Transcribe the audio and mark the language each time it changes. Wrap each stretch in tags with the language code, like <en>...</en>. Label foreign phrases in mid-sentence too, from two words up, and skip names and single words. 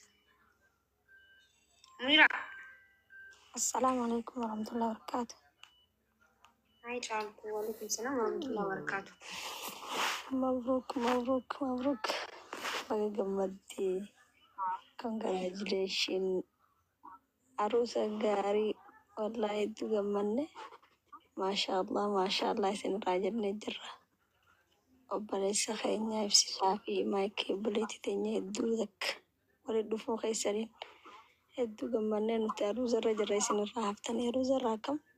<om>Munira.</om> <ar>السلام عليكم ورحمة الله وبركاته. Hai Chalku, وعليكم السلام ورحمة الله وبركاته. Mabruk.</ar> <om>Baga gammadde.</om> <en>Congratulations.</en> <om>Arusa gaarii wallahi hedduu gammanne. Maashaallah isinirraa jennee jirra. Obboleessa keenya ibsisaa fi maayikii obboleettii teenya hedduu takka walitti dhufuu keessaniin hedduu gammannee nuti aruusa irra jirra isinirraa haftanii aruusa irraa akkam?</om>